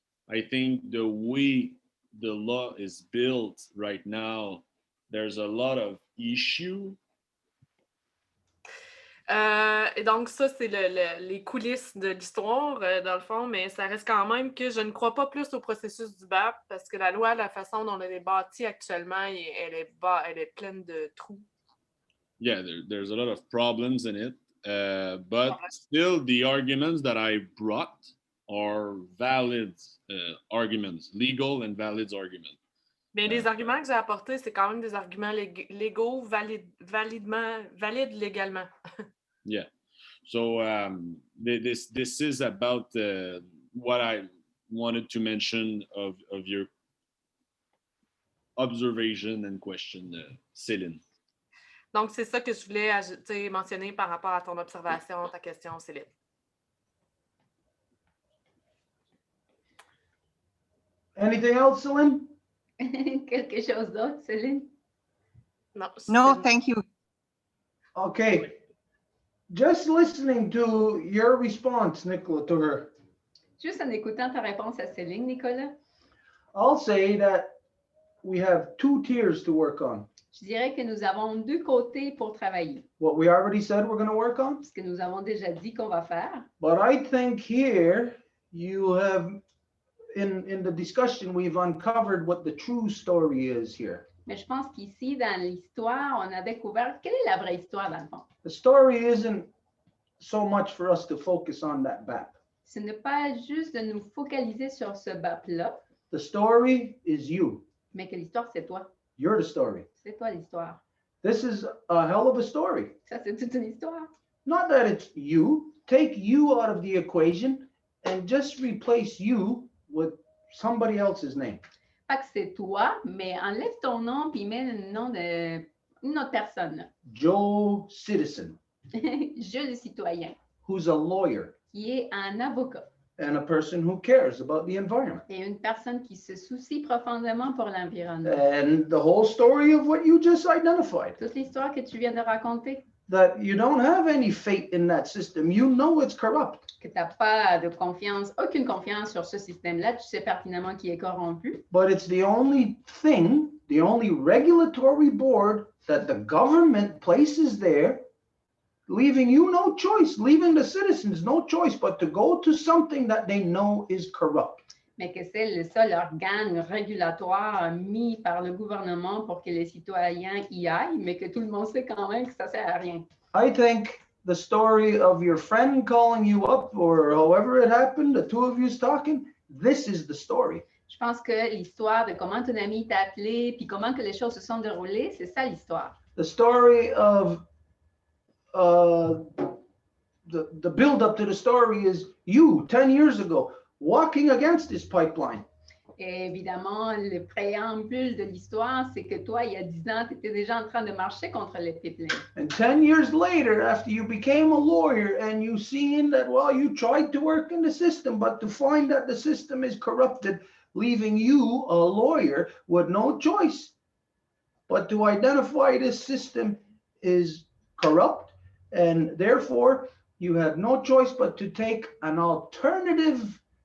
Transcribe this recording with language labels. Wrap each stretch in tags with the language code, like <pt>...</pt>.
<en>I think the way the law is built right now, there's a lot of issue.</en> <fr>Et donc, ça, c'est les coulisses de l'histoire, dans le fond, mais ça reste quand même que je ne crois pas plus au processus du BAP parce que la loi, la façon dont elle est bâtie actuellement, elle est pleine de trous.</fr> <en>Yeah, there's a lot of problems in it, but still the arguments that I brought are valid arguments, legal and valid arguments.</en> <fr>Mais les arguments que j'ai apportés, c'est quand même des arguments légaux, valides légalement.</fr> <en>Yeah. So this is about what I wanted to mention of your observation and question, Céline.</en> <fr>Donc, c'est ça que je voulais mentionner par rapport à ton observation, ta question, Céline.</fr> <en>Anything else, Céline?</en> <fr>Quelque chose d'autre, Céline?</fr> <en>No, thank you. Okay. Just listening to your response, Nicola, to her,</en> <fr>Juste en écoutant ta réponse à Céline, Nicolas,</fr> <en>I'll say that we have two tiers to work on.</en> <fr>je dirais que nous avons deux côtés pour travailler.</fr> <en>What we already said we're going to work on.</en> <fr>Ce que nous avons déjà dit qu'on va faire.</fr> <en>But I think here you have, in the discussion, we've uncovered what the true story is here.</en> <fr>Mais je pense qu'ici, dans l'histoire, on a découvert quelle est la vraie histoire, dans le fond.</fr> <en>The story isn't so much for us to focus on that BAP.</en> <fr>Ce n'est pas juste de nous focaliser sur ce BAP-là,</fr> <en>The story is you.</en> <fr>mais que l'histoire, c'est toi.</fr> <en>You're the story.</en> <fr>C'est toi l'histoire.</fr> <en>This is a hell of a story.</en> <fr>Ça, c'est toute une histoire.</fr> <en>Not that it's you. Take you out of the equation and just replace you with somebody else's name.</en> <fr>Pas que c'est toi, mais enlève ton nom puis mets le nom d'une autre personne.</fr> <en>Joe Citizen,</en> <fr>Je le citoyen,</fr> <en>who's a lawyer</en> <fr>qui est un avocat</fr> <en>and a person who cares about the environment.</en> <fr>et une personne qui se soucie profondément pour l'environnement.</fr> <en>And the whole story of what you just identified,</en> <fr>Toute l'histoire que tu viens de raconter,</fr> <en>that you don't have any faith in that system. You know it's corrupt.</en> <fr>que tu n'as pas de confiance, aucune confiance sur ce système-là, tu sais pertinemment qu'il est corrompu,</fr> <en>But it's the only thing, the only regulatory board that the government places there, leaving you no choice, leaving the citizens no choice but to go to something that they know is corrupt.</en> <fr>mais que c'est le seul organe régulatoire mis par le gouvernement pour que les citoyens y aillent, mais que tout le monde sait quand même que ça ne sert à rien.</fr> <en>I think the story of your friend calling you up or however it happened, the two of you's talking, this is the story.</en> <fr>Je pense que l'histoire de comment ton ami t'a appelé, puis comment que les choses se sont déroulées, c'est ça l'histoire.</fr> <en>The story of the build up to the story is you 10 years ago walking against this pipeline.</en> <fr>Et évidemment, le préambule de l'histoire, c'est que toi, il y a 10 ans, tu étais déjà en train de marcher contre les pipelines.</fr> <en>And 10 years later, after you became a lawyer and you seen that, well, you tried to work in the system, but to find that the system is corrupted, leaving you, a lawyer, with no choice but to identify this system is corrupt, and therefore you have no choice but to take an alternative</en>